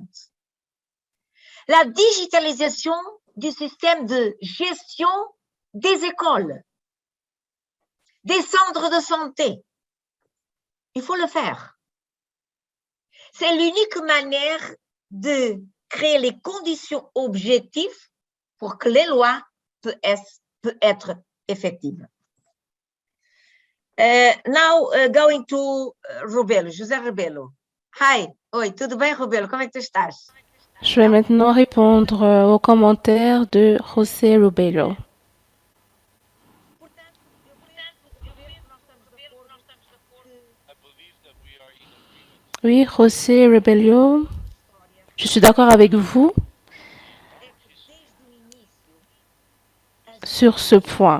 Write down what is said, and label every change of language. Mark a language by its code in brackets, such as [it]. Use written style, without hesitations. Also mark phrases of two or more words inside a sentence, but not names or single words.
[fr] La digitalisation du système de gestion des écoles, des centres de santé. Il faut le faire. C'est l'unique manière de créer les conditions objectives pour que les lois peuvent être effectives. [en] Now, going to Rebelo, José Rebelo. [pt] Hi, oi, tudo bem, Rebelo? Como é que tu estás? [fr] Je vais maintenant répondre aux commentaires de José Rebelo. Oui, José Rebelo, je suis d'accord avec vous sur ce point.